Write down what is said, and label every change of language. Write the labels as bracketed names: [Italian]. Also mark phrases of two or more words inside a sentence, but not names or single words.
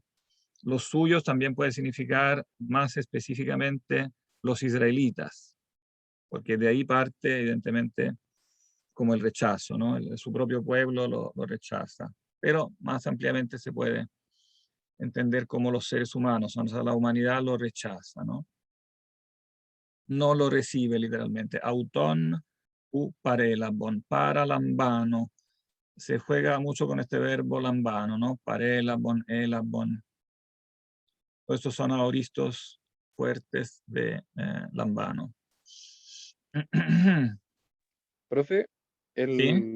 [Spanish] Los suyos también puede significar más específicamente los israelitas, porque de ahí parte, evidentemente, como el rechazo, ¿no? Su propio pueblo lo rechaza. Pero más ampliamente se puede entender como los seres humanos, o sea, la humanidad lo rechaza, ¿no? No lo recibe literalmente. [Greek] αὐτὸν οὐ παρέλαβον, παρά λαμβάνω. [Spanish] Se juega mucho con este verbo lambano, ¿no? [Greek] παρέλαβον, ἔλαβον. [Spanish] Todos estos son aoristos fuertes de lambano. Profe, ¿Sí?